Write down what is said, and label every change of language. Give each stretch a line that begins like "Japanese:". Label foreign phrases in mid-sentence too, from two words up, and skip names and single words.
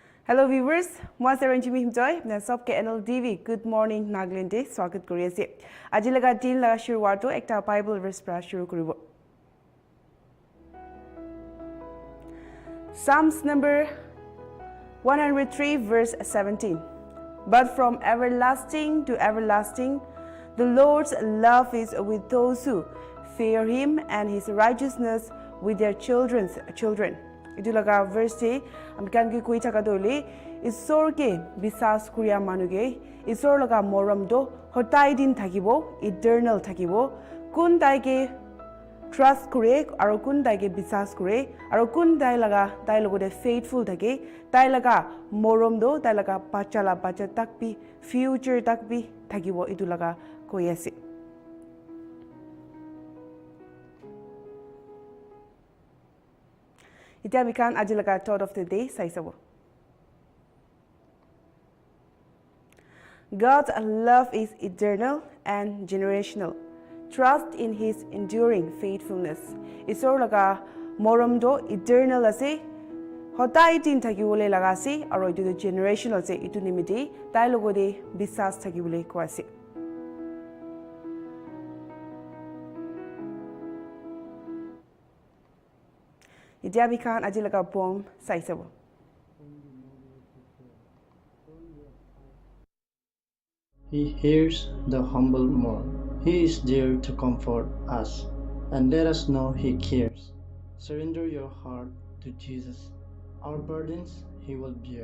English: Hello viewers,
Naga Pidgin: মই সৰঞ্জিমি হিমজয় না সবকে Nltv Goodmorning Nagaland স্বাগত কৰি আছে। আজি লগা দিন লগা শুৰুৱাটো একটা
English: Bible verse
Naga Pidgin: পৰা শুৰু কৰিব।
English: Psalms number 103 verse 17. But from everlasting to everlasting, the Lord's love is with those who fear him, and his righteousness with their children's children.
Naga Pidgin: Itu laga verse amkan ki koi thaka dole ishor ke bisas kuriya manuge ishor laga moram do hotai din thakibo, eternal thakibo, kun tai ke trust kore aro kun tai ke bisas kore aro kun tai laga tai logode faithful thake tai laga moram do tai laga bachala bacha tak bi future tak bi thakibo itu laga koi ase. Ita mikan aji laga
English: thought of the day
Naga Pidgin: sai sabo.
English: God's love is eternal and generational. Trust in his enduring faithfulness.
Naga Pidgin: Isor laga moram do eternal ase. Hotai tin thaki bole laga ase aro itu generational ase itu nimiti tai logode bisas thaki bole ko ase. Ita mikan aji laga poem sai sabo.
English: He hears the humble mourn. He is there to comfort us and let us know he cares. Surrender your heart to Jesus. Our burdens he will bear.